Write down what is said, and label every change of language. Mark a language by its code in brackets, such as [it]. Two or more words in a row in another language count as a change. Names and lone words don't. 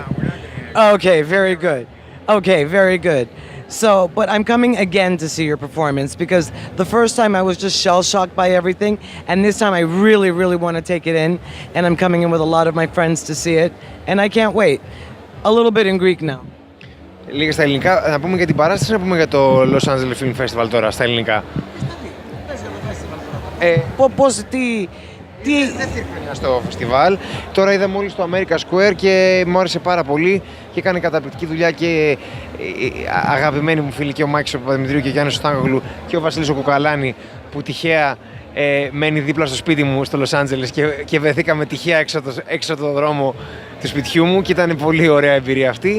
[en] Okay, very good. Okay, very good. So, but I'm coming again to see your performance because the first time I was just shell-shocked by everything, and this time I really, really want to take it in, and I'm coming in with a lot of my friends to see it, and I can't wait. A little bit in Greek now. [el] Λίγα στα ελληνικά. Να πούμε για την παράσταση, να πούμε για το Los Angeles Film Festival τώρα στα ελληνικά. Πώς, τι... Δεύτερη χρονιά στο φεστιβάλ. Τώρα είδα μόλις το America Square και μου άρεσε πάρα πολύ και έκανε καταπληκτική δουλειά και αγαπημένοι μου φίλοι και ο Μάκης ο Παπαδημητρίου και ο Γιάννης ο Στάνκογλου και ο Βασίλης ο Κουκαλάνη που τυχαία μένει δίπλα στο σπίτι μου στο Los Angeles και βρεθήκαμε τυχαία έξω από το δρόμο του σπιτιού μου και ήταν πολύ ωραία εμπειρία αυτή.